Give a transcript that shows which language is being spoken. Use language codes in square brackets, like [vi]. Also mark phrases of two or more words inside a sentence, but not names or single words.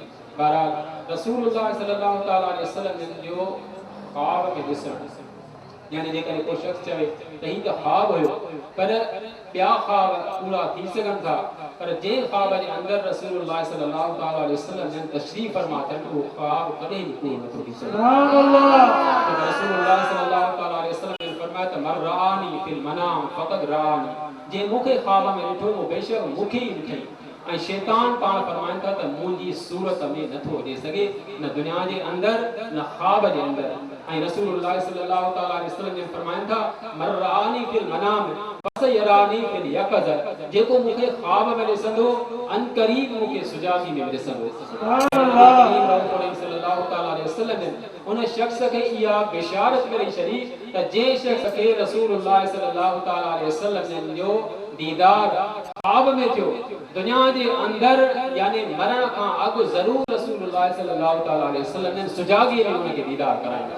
[sd] बहरहाल रसूलुल्लाह [ar] صلى الله عليه وسلم [sd] जो ख़्वाब में ॾिसणु, यानी जेकॾहिं को शख़्स चवे त हीउ त ख़्वाब हुयो, पर ॿिया ख़्वाब पूरा थी सघनि था, पर जंहिं ख़्वाब जे अंदरि रसूलुल्लाह [ar] صلى الله عليه وسلم [sd] जन तशरीफ़ फरमा अथनि उहो ख़्वाब कॾहिं बि पूरो नथो थी सघे। रसूलुल्लाह [ar] صلى الله عليه وسلم [sd] ने फरमाया त [ar] من رآني في المنام فقد رآني, [sd] जे मूंखे ख़्वाब में ॾिठो उहो बेशक मूंखे ई ॾिठई। ऐं शैतान पाण फरमाइनि था त मुंहिंजी सूरत में नथो अचे सघे, न दुनिया जे अंदरि न ख़्वाब जे अंदरि। ऐं रसूलुल्लाह [ar] صلى الله عليه وسلم [sd] ने फरमाइनि था [ar] من رآني في المنام فسيراني في اليقظة, [sd] जेको मूंखे ख़्वाब में ॾिसंदो अन क़रीब मूंखे सुजागी में ॾिसंदो। [ar] صلى الله عليه وسلم [sd] उन शख़्स खे इहा बिशारत करे छॾी त जंहिं शख़्स खे रसूलुल्लाह [ar] صلى الله عليه وسلم [sd] जो दीदार ख़्वाब में थियो, दुनिया जे अंदरि यानी मरण खां अॻु ज़रूर रसूलुल्लाह [ar] صلى الله عليه وسلم [sd] ने सुजागी में उनखे दीदार कराईंदा।